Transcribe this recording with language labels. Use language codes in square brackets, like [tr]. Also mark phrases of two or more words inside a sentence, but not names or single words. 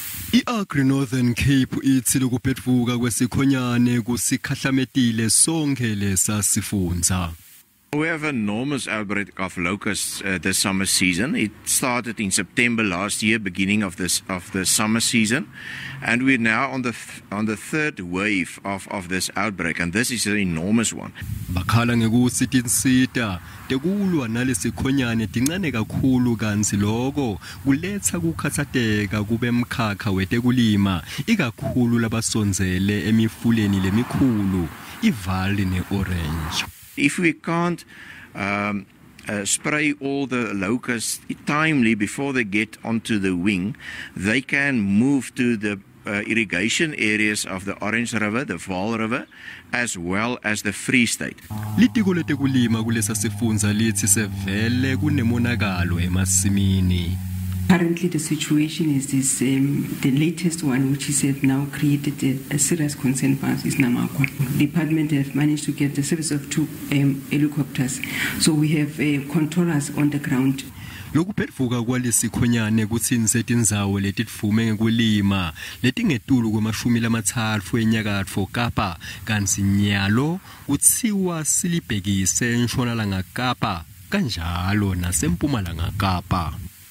[ss] I-Agri Northern Cape ithi lokubhedvuka kwesikhonyane kusikhahlametile sonke lesa sifundza. [en] We have an enormous outbreak of locusts this summer season. It started in September last year, beginning of the summer season, and we're now on the third wave of this outbreak, and this is an enormous one. [ss] Bakhala ngekuthi tinsita tekulwa nalesikhonyane tincane kakhulu kanzi lokho kuletha kukhathateka kube mkhakha wetekulima ikakhulu labasonzele emifuleni lemikhulu iVali neOrange. [en] If we can't spray all the locusts timely before they get onto the wing, they can move to the irrigation areas of the Orange River, the Vaal River, as well as the Free State. [ss] Litiko letekulima kulesa sifundza lithi sevele kunemonakalo emasimini. [en] Currently, the situation is this: the latest one, which is now created a serious concern for us, is Namakwa. The department have managed to get the service of 2 helicopters, so we have controllers on the ground. [ss] Lokubhedvuka kwalesikhonyane kutsinze tindzawo letitfume ngekulima letingetulu kwama-30 eNyakatfo Kapa kanti nyalo kutsiwa silibhekise eNtshonalanga Kapa kanjalo naseMpumalanga Kapa.